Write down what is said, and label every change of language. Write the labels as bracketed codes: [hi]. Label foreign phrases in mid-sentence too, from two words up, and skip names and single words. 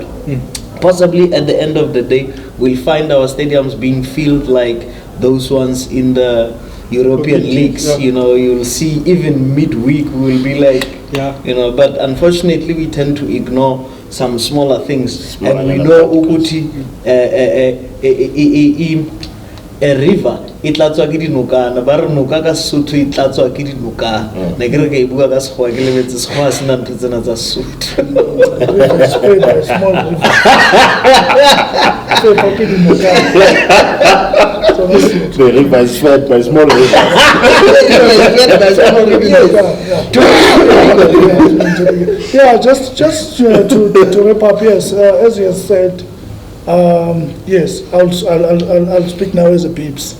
[en] Possibly at the end of the day, we'll find our stadiums being filled like those ones in the European leagues. You know, you'll see even midweek we'll be like, you know, but unfortunately we tend to ignore some smaller things. And we know [st] Uguti, [en] a river, [st] it latswa ke dinokana, ba re noka ka Sotho e tlatswa ke dinoka. Ne ke re ke bua ka Sekgowa ke lebetse Sekgowa se na ntho tsena tsa Sotho. [en] The river is fed by small rivers. Yeah, just to wrap up, yes, as you have said, yes, I'll speak now as a BIBS.